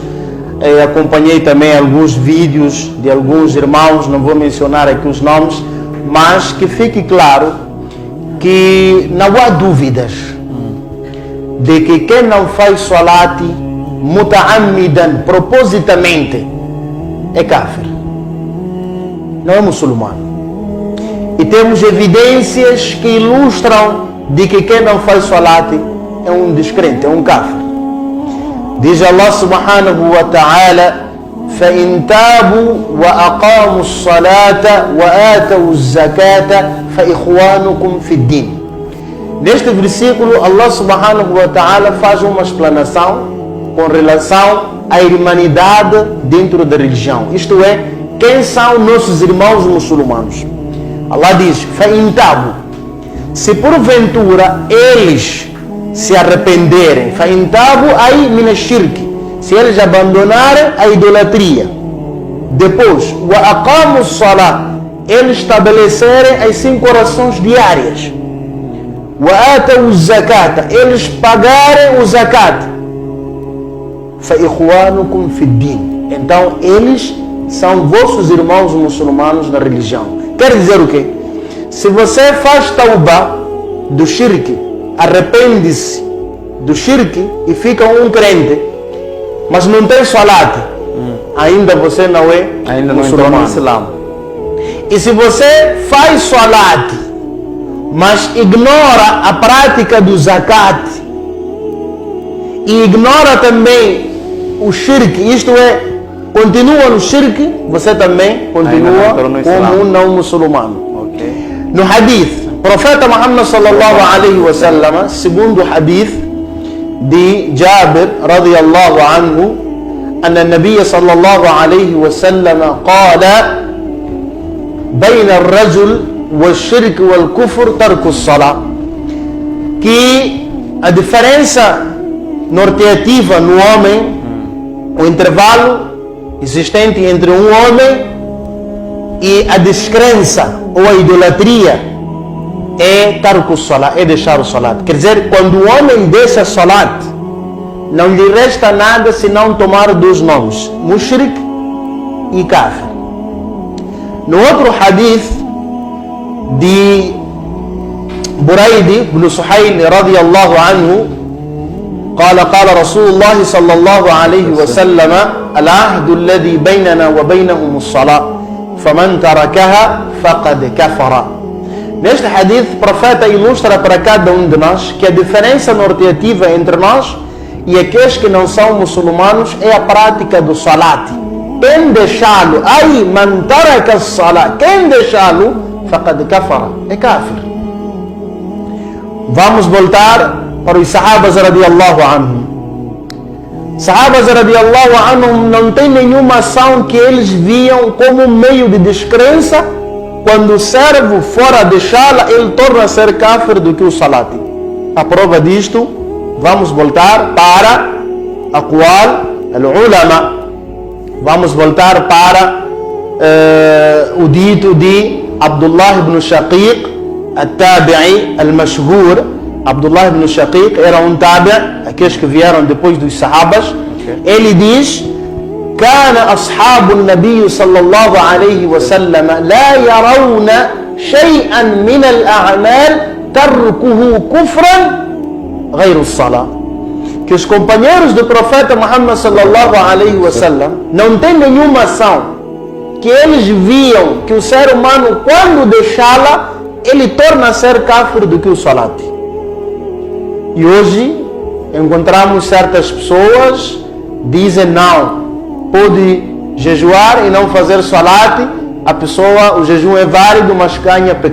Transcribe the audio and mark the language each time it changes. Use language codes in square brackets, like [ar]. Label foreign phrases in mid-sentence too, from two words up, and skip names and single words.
[pt] Acompanhei também alguns vídeos de alguns irmãos, não vou mencionar aqui os nomes, mas que fique claro que não há dúvidas de que quem não faz salat muta'ammidan, propositamente, é kafir, não é muçulmano. E temos evidências que ilustram de que quem não faz salat é um descrente, é um kafir. [ar] Diz الله سبحانه وتعالى: فَإِن تَابُوا وَأَقَامُوا الصَّلَاةَ وَآتَوُا الزَّكَاةَ فَإِخْوَانُكُمْ فِي الدِّينِ. [pt] Neste versículo, [ar] الله سبحانه وتعالى [pt] faz uma explanação com relação à irmandade dentro da religião. Isto é, quem são nossos irmãos muçulmanos? Allah diz: [ar] فَإِن تَابُوا, [pt] se porventura eles se arrependerem, [ar] فَإِن تَابُوا أي من الشرك, [pt] se eles abandonarem a idolatria, depois [ar] وَأَقَامُوا الصَّلَاةَ, [pt] eles estabelecerem as 5 orações diárias, [ar] وَآتَوُا الزَّكَاةَ, [pt] eles pagarem o zakat, [ar] فَإِخْوَانُكُمْ فِي الدِّينِ, [pt] então eles são vossos irmãos muçulmanos na religião. Quer dizer o quê? Se você faz tauba do shirk, arrepende-se do shirk e fica um crente, mas não tem salat, ainda você não é Ainda muçulmano. não entrou no Islã. E se você faz salat, mas ignora a prática do zakat e ignora também o shirk, isto é, continua no shirk, você também continua como um não muçulmano. Okay. No hadith, o profeta Muhammad [ar] صلى الله عليه وسلم, [pt] segundo o hadith de Jabir [ar] رضي الله عنه, أن النبي صلى الله عليه وسلم قال: بين الرجل والشرك والكفر ترك الصلاة. [pt] Que a diferença norteativa no homem, o intervalo existente entre um homem e a descrença ou a idolatria, é [ar] ترك الصلاة, [pt] é deixar o salat. Quer dizer, quando o homem deixa salat, não lhe resta nada senão tomar 2 nomes, mushrik e kafir. No outro hadith de Buraidi ibn Suhayl [ar] رضي الله عنه, قال رسول الله صلى الله عليه وسلم: العهد الذي بيننا وبينهم الصلاة فمن تركها فقد كفر. [pt] Neste hadith, o profeta ilustra para cada um de nós que a diferença norteativa entre nós e aqueles que não são muçulmanos é a prática do salat. Quem deixá-lo, [ar] أي من ترك الصلاة, [pt] quem deixá-lo, [ar] فقد كفر, [pt] é kafir. Vamos voltar para os sahabas [ar] رضي الله عنهم. [pt] Sahabas [ar] رضي الله عنهم [pt] não tem nenhuma ação que eles viam como meio de descrença. Quando o servo for a deixá-la, ele torna a ser kafir do que o salat. A prova disto, vamos voltar para a [ar] أقوال العلماء. [pt] Vamos voltar para o dito de Abdullah ibn Shaqiq, [ar] التابعي المشهور. [pt] Abdullah ibn Shaqiq era um tabi', aqueles que vieram depois dos sahabas. Ele diz: [ar] كان أصحاب النبي صلى الله عليه وسلم لا يرون شيئا من الأعمال تركه كفرا غير الصلاة. [pt] Que os companheiros do profeta Muhammad [ar] صلى الله عليه وسلم [pt] não têm nenhuma ação que eles viam que o ser humano, quando deixá-la, ele torna a ser kafir do que o salat. E hoje encontramos certas pessoas dizem não, pode jejuar e não fazer salat, a pessoa, o jejum é válido, mas ganha pecado.